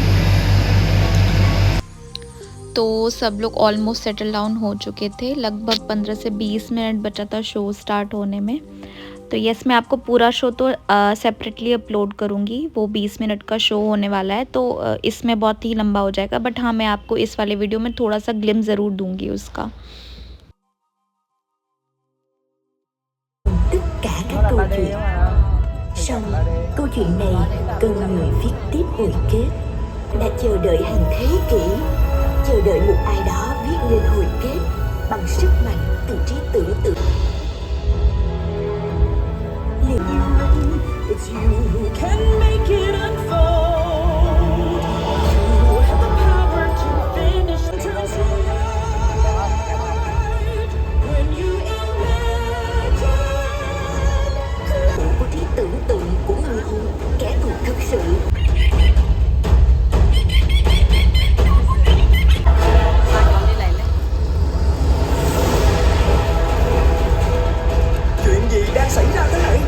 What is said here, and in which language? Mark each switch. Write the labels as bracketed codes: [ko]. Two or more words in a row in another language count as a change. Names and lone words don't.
[hi] तो सब लोग [en] almost settle down [hi] हो चुके थे, लगभग 15 से 20 मिनट बचा था [en] show start [hi] होने में। तो यस, मैं आपको पूरा शो तो [en] separately upload [hi] करूँगी, वो 20 मिनट का शो होने वाला है, तो इसमें बहुत ही लंबा हो जाएगा, बट हाँ मैं आपको इस वाले वीडियो में थोड़ा सा ग्लिम्स ज़रूर दूँगी उसका। [vi] tất cả các câu chuyện. Song câu chuyện này cần người viết tiếp hồi kết, đã chờ đợi hàng thế kỷ, chờ đợi một ai đó viết lên hồi kết bằng sức mạnh từ trí tưởng tượng. [en] Liệu it's you who can make it unfold. You have the power to finish the ride when you imagine. [vi] Của trí tưởng tượng của người hùng, kẻ thù thực sự. Chuyện gì đang xảy ra thế này?